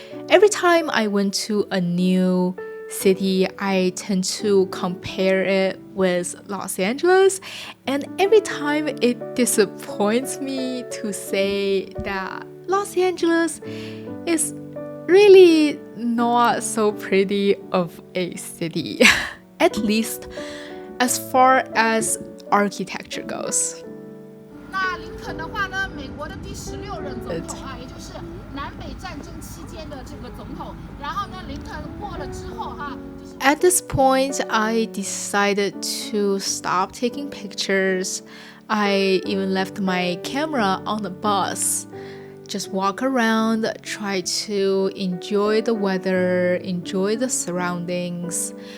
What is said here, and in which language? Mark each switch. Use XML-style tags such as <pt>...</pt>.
<en>Every time I went to a new city, I tend to compare it with Los Angeles, and every time it disappoints me to say that Los Angeles is really not so pretty of a city, at least as far as architecture goes.</en> <zh>那林肯的话呢，美国的第16任总统啊，也就是南北战争期间的这个总统。然后呢，林肯过了之后哈。</zh> <en>At this point, I decided to stop taking pictures. I even left my camera on the bus. Just walk around, try to enjoy the weather, enjoy the surroundings.</en>